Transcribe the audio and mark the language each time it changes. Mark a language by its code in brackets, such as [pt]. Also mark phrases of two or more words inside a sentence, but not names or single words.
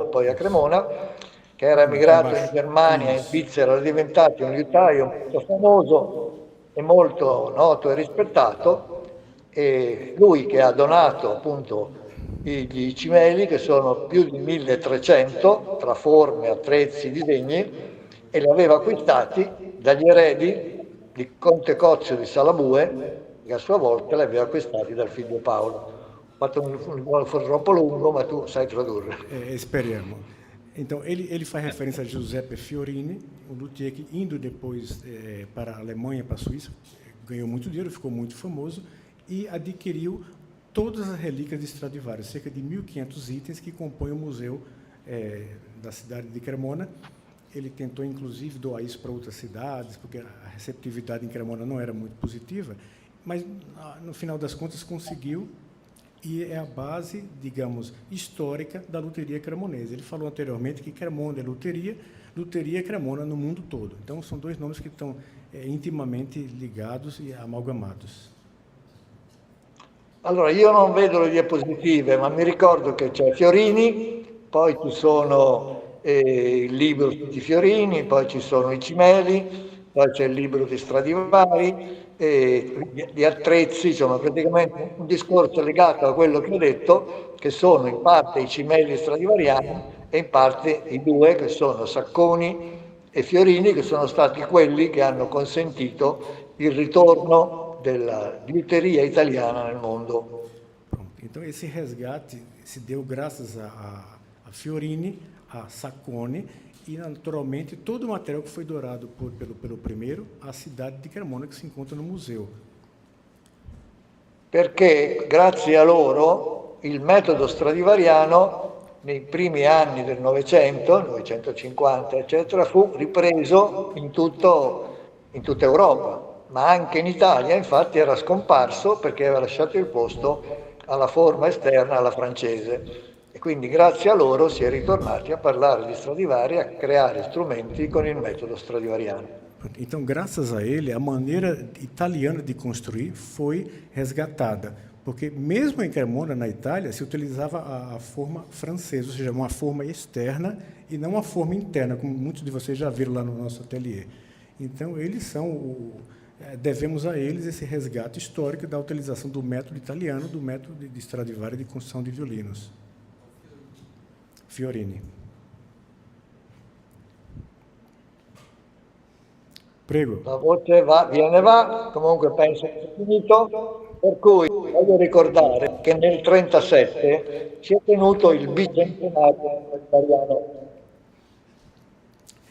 [it] poi a Cremona, che era emigrato in Germania, in Svizzera, era diventato un liutaio molto famoso e molto noto e rispettato, e lui che ha donato appunto i cimeli, che sono più di 1300, tra forme, attrezzi, disegni, e li aveva acquistati dagli eredi di Conte Cozio di Salabue, che a sua volta li aveva acquistati dal figlio Paolo. Ho fatto un troppo lungo, ma tu sai tradurre. Speriamo. [pt] Então, ele faz referência a Giuseppe Fiorini, um luthier que, indo depois para a Alemanha, para a Suíça, ganhou muito dinheiro, ficou muito famoso e adquiriu todas as relíquias de Stradivari, cerca de 1.500 itens que compõem o museu da cidade de Cremona. Ele tentou, inclusive, doar isso para outras cidades, porque a receptividade em Cremona não era muito positiva, mas, no final das contas, conseguiu, e é a base, digamos, histórica da luteria cremonesa. Ele falou anteriormente que Cremona é luteria é Cremona no mundo todo. Então, são dois nomes que estão intimamente ligados e amalgamados. [it] Allora, io non vedo le diapositive, ma mi ricordo che c'è Fiorini, poi ci sono il libro di Fiorini, poi ci sono i cimeli, poi c'è il libro di Stradivari, di attrezzi, insomma praticamente un discorso legato a quello che ho detto, che sono in parte i cimeli stradivariani e in parte i due che sono Sacconi e Fiorini, che sono stati quelli che hanno consentito il ritorno della liuteria italiana nel mondo. [pt] Pronto. Então esse resgate se deu graças a Fiorini, a Sacconi, e, naturalmente, todo o material que foi doado pelo primeiro à cidade [it] di Cremona, che si incontra [pt] no museo. [it] Perché grazie a loro il metodo stradivariano nei primi anni del Novecento, 950 eccetera, fu ripreso in tutta Europa, ma anche in Italia infatti era scomparso perché aveva lasciato il posto alla forma esterna, alla francese. E quindi grazie a loro si è ritornati a parlare di Stradivari, a creare strumenti con il metodo stradivariano. [pt] Então, graças a ele, a maneira italiana de construir foi resgatada, porque mesmo em Cremona, na Itália, se utilizava a forma francesa, ou seja, uma forma externa e não uma forma interna, como muitos de vocês já viram lá no nosso ateliê. Então, eles são devemos a eles esse resgate histórico da utilização do método italiano, do método de Stradivari de construção de violinos. [it] Fiorini. Prego. La voce viene va, comunque penso che sia finito, per cui voglio ricordare che nel 1937 si è tenuto il bicentenario italiano.